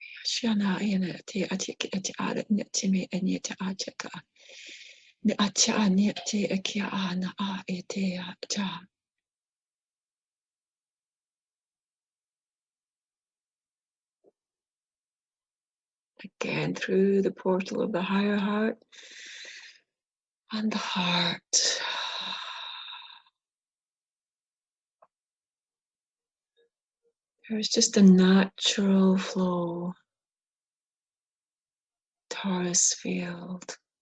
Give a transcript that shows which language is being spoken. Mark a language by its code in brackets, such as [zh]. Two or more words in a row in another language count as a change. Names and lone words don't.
[en] Shana ina te ati ki ati ara ni ati me eni te ateka. Ni ati ani te aki ana a e te ata. Again through the portal of the higher heart and the heart. There's just a natural flow, torus field.